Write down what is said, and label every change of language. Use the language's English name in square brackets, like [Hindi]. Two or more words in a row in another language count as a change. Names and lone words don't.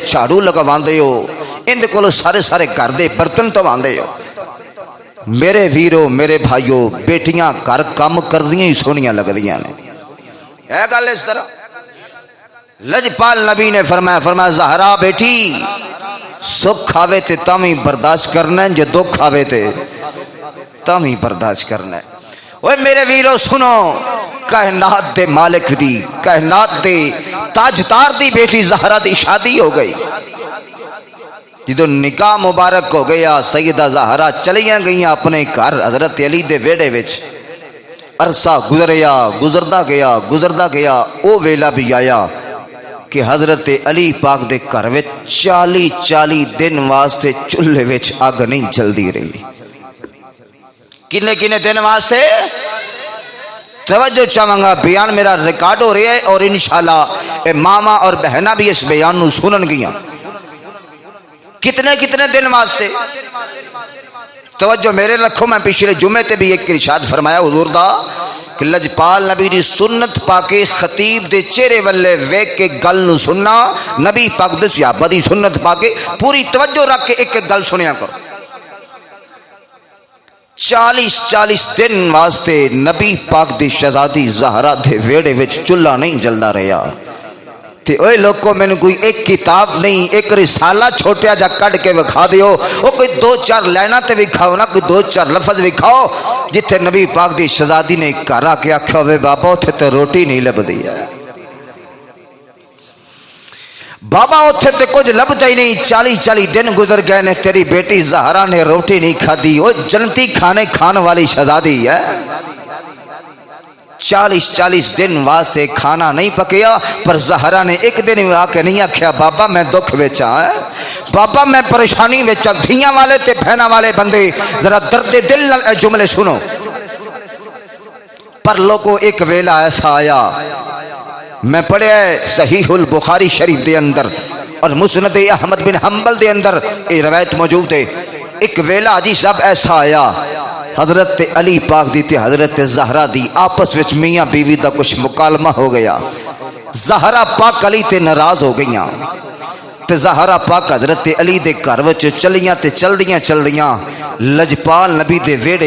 [Punjabi] جھاڑو لگواندے ہو اندے کول سارے گھر دے برتن دھواندے ہو میرے ویرو میرے بھائیو بیٹیاں گھر کام کردیاں ہی سونیاں لگدیاں نے ہے گل اس طرح لجپال نبی نے فرمایا زہرا بیٹی سکھ آوے تے تاویں برداشت کرنا ہے جے دکھ آوے تے تاویں برداشت کرنا ہے اوے میرے ویرو سنو کائنات دے مالک دی کائنات دے تاجدار دی بیٹی زہرا دی شادی ہو گئی جدو نکاح مبارک ہو گیا سیدہ زہرا چلیاں گئیاں اپنے گھر حضرت علی دے ویڑے وچ عرصہ گزردا گیا او ویلا بھی آیا کہ حضرت علی پاک دے گھر وچ 40 دن واسطے چولہے وچ اگ نہیں جلدی رہی کنے دن واسطے توجہ چاہاں بیان میرا ریکارڈ ہو رہا ہے اور انشاءاللہ اے ماما اور بہنہ بھی اس بیان نو سنن گیاں کتنے کتنے دن واسطے توجہ میرے رکھو میں پچھلے جمعے تے بھی ایک ارشاد فرمایا حضور دا کہ لجپال نبی دی سنت پاکے خطیب دے چہرے والے ویک کے گل نو سننا نبی پاک دے صحابہ دی سنت پاکے پوری توجہ رکھ کے ایک ایک گل سنیا کرو 40 دن واسطے نبی پاک دی شہزادی زہرا دے ویڑے وچ چولہا نہیں جلدا رہیا تے اوے لوگوں میں نے کوئی ایک کتاب نہیں ایک رسالہ چھوٹیا جا کڑ کے وکھا دیو وہ کوئی 2-4 لائنہ تے وکھاؤ نا کوئی 2-4 لفظ وکھاؤ جتھے نبی پاک دی شہزادی نے کہا کہ آکھا ہوئے بابا اتھے تے روٹی نہیں لب دیا بابا اتھے تے کچھ لبدا ہی نہیں 40 دن گزر گئے نے تیری بیٹی زہرا نے روٹی نہیں کھا دی وہ جنتی کھانے کھان والی شہزادی ہے 40 دن واسطے کھانا نہیں پکیا پر زہرا نے ایک دن میں آکے نہیں آکھیا بابا میں دکھ ویچا ہے بابا میں پریشانی ویچا دھیاں والے تے بہنا والے بندے ذرا درد دل نال جملے سنو پر لوگوں ایک ویلا ایسا آیا میں پڑھے صحیح البخاری شریف دے اندر اور مسند احمد بن حنبل دے اندر یہ روایت موجود ہے ایک ویلا عجیب سب ایسا آیا حضرت علی پاک دی تے حضرت زہرا دی آپس وچ میاں بیوی دا کچھ مکالمہ ہو گیا زہرا پاک علی تے ناراض ہو گئیاں تے زہرا پاک حضرت علی دے گھر وچ چلیاں تے چلدیاں لجپال نبی دے ویڑے